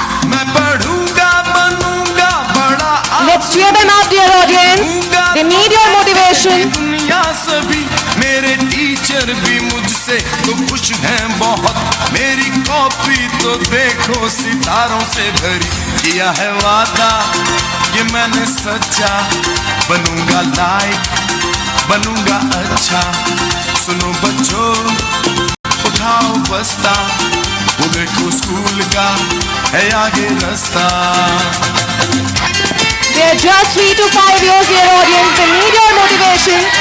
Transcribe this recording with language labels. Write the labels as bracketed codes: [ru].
[hi] मैं पढ़ूंगा बनूंगा बड़ा. [en] Let's cheer them up, dear audience. They need your motivation. [hi] दुनिया सभी मेरे टीचर भी मुझसे तो खुश हैं बहुत. मेरी कॉपी तो देखो सितारों से भरी. किया है वादा ये मैंने सच्चा, बनूंगा लाइक, बनूंगा अच्छा. सुनो बच्चों, उठाओ बस्ता, वो देखो स्कूल का है आगे रास्ता. [en] They're just 3 to 5 years, dear audience. They need your motivation.